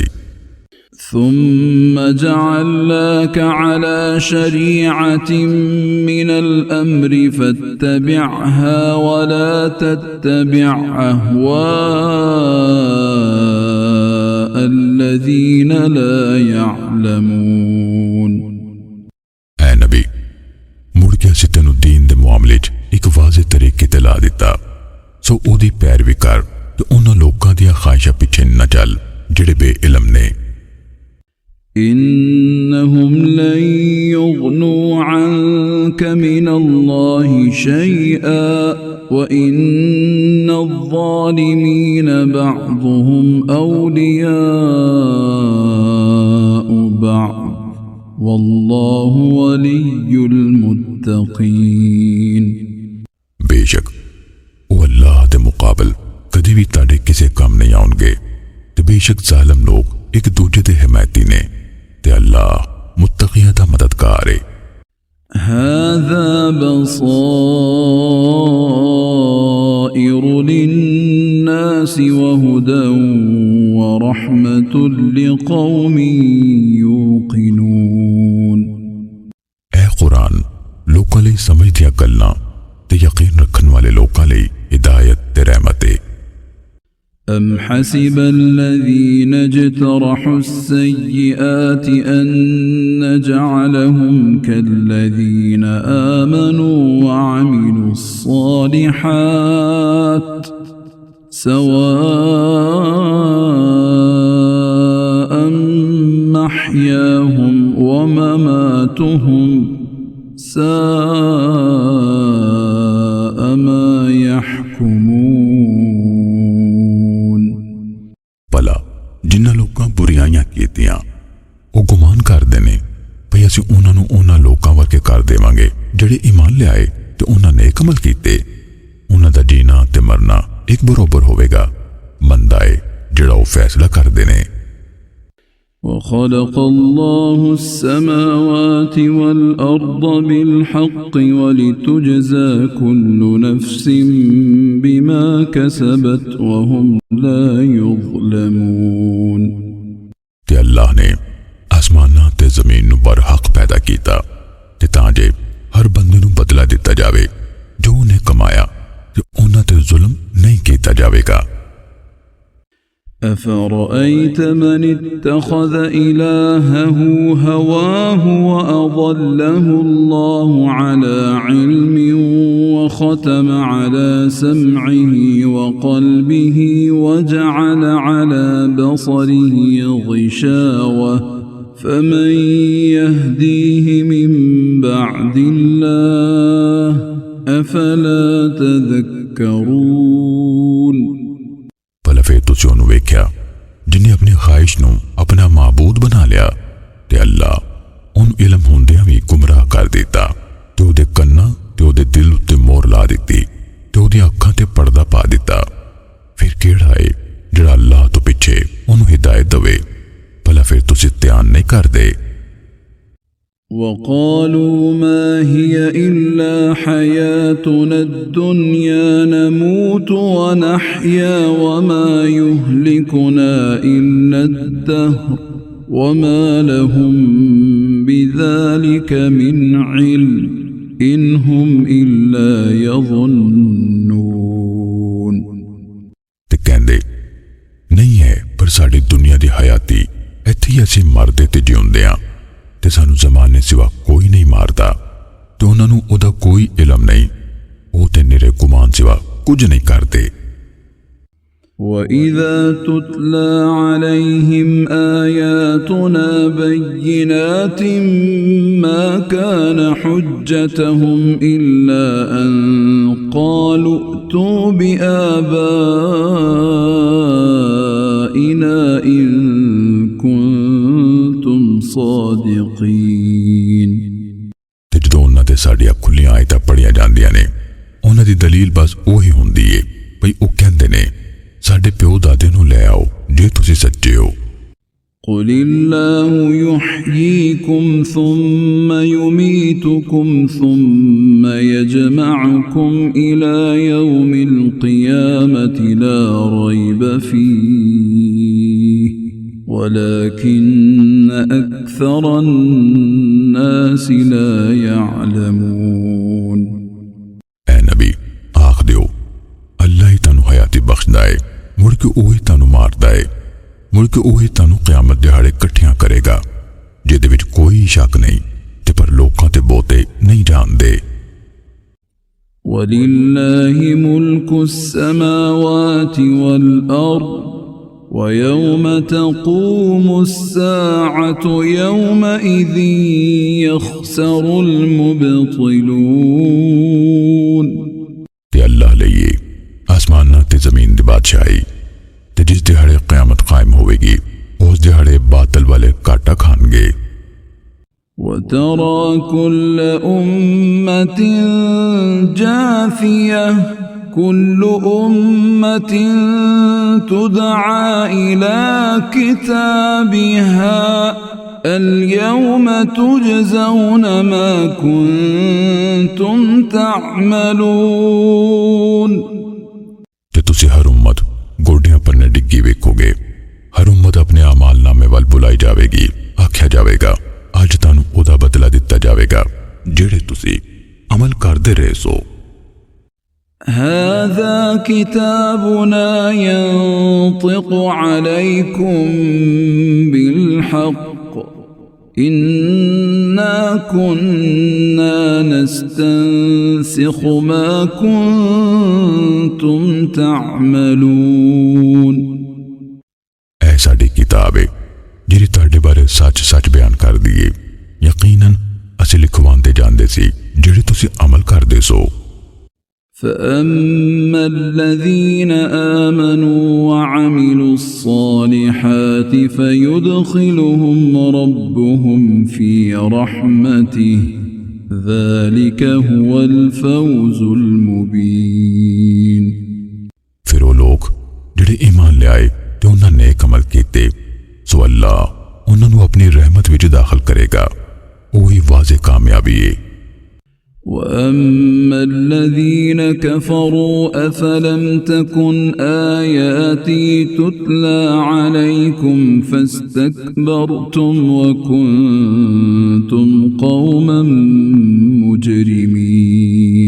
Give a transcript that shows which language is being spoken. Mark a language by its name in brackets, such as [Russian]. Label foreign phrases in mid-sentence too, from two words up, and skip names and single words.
[Arabic] ثم جعلناك على شريعة من الأمر فاتبعها ولا تتبع أهواء الذين لا يعلمون [Punjabi] ਐ ਨਬੀ ਮੁੜ ਕੇ ਅਸੀਂ ਤੈਨੂੰ ਦੀਨ ਦੇ ਮਾਮਲੇ 'ਚ ਇੱਕ ਵਾਜ਼ਿਹ ਤਰੀਕੇ ਤੇ ਲਾ ਦਿੱਤਾ ਸੋ ਉਹਦੀ ਪੈਰਵੀ ਕਰ ਤੇ ਉਹਨਾਂ ਲੋਕਾਂ ਦੀਆਂ ਖਾਹਿਸ਼ਾਂ ਪਿੱਛੇ ਨਾ ਚੱਲ ਜਿਹੜੇ ਬੇਇਲਮ ਨੇ [Arabic] إنهم لن يغنوا عنك من الله شيئا وإن الظالمين بعضهم أولياء بعض والله ولي المتقين [Punjabi] ਬੇਸ਼ੱਕ ਉਹ ਅੱਲਾਹ ਦੇ ਮੁਕਾਬਲ ਕਦੀ ਵੀ ਤੁਹਾਡੇ ਕਿਸੇ ਕੰਮ ਨਹੀਂ ਆਉਣਗੇ ਤੇ ਬੇਸ਼ੱਕ ਜ਼ਾਲਮ ਲੋਕ ਇੱਕ ਦੂਜੇ ਦੇ ਹਮਾਇਤੀ ਨੇ ਤੇ ਅੱਲਾਹ ਮੁੱਤਕੀਆਂ ਦਾ ਮਦਦਗਾਰ ਹੈ [Arabic] هذا بصائر للناس وهدى ورحمة لقوم يوقنون [Punjabi] اے قرآن ਲੋਕਾਂ ਲਈ ਸਮਝ ਦੀਆਂ ਗੱਲਾਂ ਤੇ ਯਕੀਨ ਰੱਖਣ ਵਾਲੇ ਲੋਕਾਂ ਲਈ ਹਿਦਾਇਤ ਤੇ ਰਹਿਮਤ ਹੈ। [Arabic] أم حسب الذين اجترحوا السيئات أن نجعلهم كالذين آمنوا وعملوا الصالحات سواء محياهم ومماتهم ساء ما يحكمون। [Punjabi] ਭਲਾ ਜਿਨ੍ਹਾਂ ਲੋਕਾਂ ਬੁਰਾਈਆਂ ਕੀਤੀਆਂ ਉਹ ਗੁਮਾਨ ਕਰਦੇ ਨੇ ਭਈ ਅਸੀਂ ਉਹਨਾਂ ਨੂੰ ਉਹਨਾਂ ਲੋਕਾਂ ਵਰਗੇ ਕਰ ਦੇਵਾਂਗੇ ਜਿਹੜੇ ਈਮਾਨ ਲਿਆਏ ਤੇ ਉਹਨਾਂ ਨੇ ਨੇਕ ਅਮਲ ਕੀਤੇ। ਉਹਨਾਂ ਦਾ ਜੀਣਾ ਤੇ ਮਰਨਾ ਇੱਕ ਬਰਾਬਰ ਹੋਵੇਗਾ। ਮੰਦਾ ਹੈ ਜਿਹੜਾ ਉਹ ਫੈਸਲਾ ਕਰਦੇ ਨੇ। [Arabic] وخلق الله السماوات والأرض بالحق ولتجزى كل نفس بما كسبت وهم لا يظلمون। [Punjabi] ਤੇ ਅੱਲਾਹ ਨੇ ਆਸਮਾਨਾਂ ਤੇ ਜ਼ਮੀਨ ਨੂੰ ਬਰਹੱਕ ਪੈਦਾ ਕੀਤਾ ਤੇ ਤਾਂ ਜੇ ਹਰ ਬੰਦੇ ਨੂੰ ਬਦਲਾ ਦਿੱਤਾ ਜਾਵੇ ਜੋ ਉਹਨੇ ਕਮਾਇਆ ਤੇ ਉਹਨਾਂ ਤੇ ਜ਼ੁਲਮ ਨਹੀਂ ਕੀਤਾ ਜਾਵੇਗਾ। [Arabic] أفرأيت من اتخذ إلهه هواه وأضله الله على علم وختم على سمعه وقلبه وجعل على بصره غشاوة فمن يهديه من بعد الله أفلا تذكرون। [Punjabi] ਭਲਾ ਫਿਰ ਤੁਸੀਂ ਉਹਨੂੰ ਵੇਖਿਆ ਜਿਹਨੇ ਆਪਣੀ ਖ਼ਾਹਿਸ਼ ਨੂੰ ਆਪਣਾ ਮਾਬੂਦ ਬਣਾ ਲਿਆ ਤੇ ਅੱਲਾਹ ਉਨ ਇਲਮ ਹੁੰਦਿਆਂ ਭੀ ਗੁਮਰਾਹ ਕਰ ਦਿੱਤਾ ਤੇ ਉਹਦੇ ਕੰਨਾਂ ਤੇ ਉਹਦੇ ਦਿਲ ਉੱਤੇ ਮੋਹਰ ਲਾ ਦਿੱਤੀ ਤੇ ਉਹਦੀ ਅੱਖਾਂ ਤੇ ਪਰਦਾ ਪਾ ਦਿੱਤਾ। ਫਿਰ ਕਿਹੜਾ ਹੈ ਜਿਹੜਾ ਅੱਲਾਹ ਤੋ ਪਿੱਛੇ ਉਹਨੂੰ ਹਿਦਾਇਤ ਦੇਵੇ। ਭਲਾ ਫਿਰ ਤੁਸੀਂ ਧਿਆਨ ਨਹੀਂ ਕਰਦੇ। [Arabic] وقالوا ما هي إلا حياتنا الدنيا نموت ونحيا وما يهلكنا إلا الدهر وما لهم بذلك من علم إن هم إلا يظنون। [Punjabi] ਤੇ ਕਹਿੰਦੇ ਨਹੀਂ ਹੈ ਪਰ ਸਾਡੀ ਦੁਨੀਆ ਦੀ ਹਯਾਤੀ ਇੱਥੇ ਹੀ ਅਸੀਂ ਮਰਦੇ ਤੇ ਜਿਊਂਦੇ ਹਾਂ ਤੇ ਸਾਨੂੰ ਜ਼ਮਾਨੇ ਸਿਵਾ ਕੋਈ ਨਹੀਂ ਮਾਰਦਾ ਤੇ ਉਹਨਾਂ ਨੂੰ ਓਹਦਾ ਕੋਈ ਇਲਮ ਨਹੀਂ। ਉਹ ਤੇ ਨਿਰੇ ਗੁਮਾਨ ਸਿਵਾ ਕੁਝ ਨਹੀਂ ਕਰਦੇ। [Arabic] وَإِذَا تُتْلَى عَلَيْهِمْ آيَاتُنَا بَيِّنَاتٍ مَا كَانَ حُجَّتَهُمْ إِلَّا أَن قَالُوا ائْتُوا بِآبَائِنَا إِن كُنتُمْ صَادِقِينَ। [Punjabi] ਤੇ ਜਦੋਂ ਉਹਨਾਂ ਤੇ ਸਾਡੀਆਂ ਖੁੱਲੀਆਂ ਆਇਤਾਂ ਪੜ੍ਹੀਆਂ ਜਾਂਦੀਆਂ ਨੇ ਉਹਨਾਂ ਦੀ ਦਲੀਲ ਬਸ ਉਹੀ ਹੁੰਦੀ ਏ ਭਈ ਉਹ ਕਹਿੰਦੇ ਨੇ ਸਾਡੇ ਪਿਓ ਦਾਦੇ ਨੂੰ ਲੈ ਆਓ ਜੇ ਤੁਸੀਂ ਸੱਚੇ ਹੋ। [Arabic] قُلِ اللَّهُ يُحْيِيكُمْ ثُمَّ يُمِيتُكُمْ ثُمَّ يَجْمَعُكُمْ إِلَى يَوْمِ الْقِيَامَةِ لَا رَيْبَ فِيهِ وَلَكِنَّ أَكْثَرَ النَّاسِ لَا يَعْلَمُونَ۔ [Punjabi] ਐ ਨਬੀ ਆਖ ਦਿਓ ਅੱਲਾਹ ਹੀ ਤਾਨੂੰ ਹਯਾਤੀ ਬਖ਼ਸ਼ਦਾ ਹੈ ਮੁੜ ਕੇ ਓਹੀ ਤਾਨੂੰ ਮਾਰਦਾ ਹੈ ਮੁੜ ਕੇ ਓਹੀ ਤਾਨੂੰ ਕ਼ਯਾਮਤ ਦਿਹਾੜੇ ਇਕੱਠਿਆਂ ਕਰੇਗਾ ਜਿਹਦੇ ਵਿੱਚ ਕੋਈ ਸ਼ੱਕ ਨਹੀਂ ਤੇ ਪਰ ਲੋਕਾਂ ਤੇ ਬਹੁਤੇ ਨਹੀਂ ਜਾਣਦੇ। [Arabic] وَلِلَّهِ مُلْكُ السَّمَاوَاتِ وَالْأَرْضِ وَيَوْمَ تَقُومُ السَّاعَةُ يَوْمَئِذٍ يَخْسَرُ الْمُبْطِلُونَ। [Punjabi] ਤੇ ਅੱਲਾਹ ਲਈਏ ਆਸਮਾਨਾਂ ਤੇ ਜ਼ਮੀਨ ਦੀ ਬਾਦਸ਼ਾਹੀ ਤੇ ਜਿਸ ਦਿਹਾੜੇ ਕ਼ਯਾਮਤ ਕਾਇਮ ਹੋਵੇਗੀ ਉਸ ਦਿਹਾੜੇ ਬਾਤਲ ਵਾਲੇ ਘਾਟਾ ਖਾਣਗੇ। [Arabic] وَتَرَى كُلَّ أُمَّةٍ جَاثِيَةً كُلُّ أُمَّةٍ تُدْعَى إِلَى كِتَابِهَا الْيَوْمَ تُجْزَوْنَ مَا كُنتُمْ تَعْمَلُونَ। [Punjabi] ਤੇ ਤੁਸੀ ਹਰ ਉੱਮਤ ਗੋਡਿਆਂ ਪੰਨੇ ਡਿੱਗੀ ਵੇਖੋਗੇ ਹਰ ਉੱਮਤ ਆਪਣੇ ਅਮਾਲ ਨਾਮੇ ਵਾਲ ਬੁਲਾਈ ਜਾਵੇਗੀ ਆਖਿਆ ਜਾਵੇਗਾ ਅੱਜ ਤਾਨੂੰ ਓਦਾ ਬਦਲਾ ਦਿੱਤਾ ਜਾਵੇਗਾ ਜੇੜ੍ਹੇ ਤੁਸੀ ਅਮਲ ਕਰਦੇ ਰਹੇ ਸੋ। [Arabic] هذا كتابنا ينطق عليكم بالحق إنا كنا نستنسخ ما كنتم تعملون [Punjabi] ਐ ਸਾਡੀ ਕਿਤਾਬ ਹੈ ਜਿਹੜੀ ਤੁਹਾਡੇ ਬਾਰੇ ਸੱਚ ਸੱਚ ਬਯਾਨ ਕਰ ਦੀਏ ਯਕੀਨਨ ਅਸੀਂ ਲਿਖਵਾਂਦੇ ਜਾਂਦੇ ਸੀ ਜਿਹੜੇ ਤੁਸੀਂ ਅਮਲ ਕਰਦੇ ਸੋ [Arabic] فأما الذين آمنوا وعملوا الصالحات فيدخلهم ربهم في رحمته ذلك هو الفوز المبين [Punjabi] ਫਿਰ ਵੋ ਲੋਗ ਜਿਹੜੇ ਈਮਾਨ ਲੈ ਆਏ ਤੇ ਉਹਨਾਂ ਨੇਕ ਅਮਲ ਕੀਤੇ ਸੋ ਅੱਲਾਹ ਉਹਨਾਂ ਨੂੰ ਆਪਣੀ ਰਹਿਮਤ ਵਿੱਚ ਦਾਖ਼ਿਲ ਕਰੇਗਾ ਓਹੀ ਵਾਜ਼ੇ ਕਾਮਯਾਬੀ ਹੈ [Arabic] وأما الذين كفروا أفلم تكن آياتي تتلى عليكم فاستكبرتم وكنتم قوما مجرمين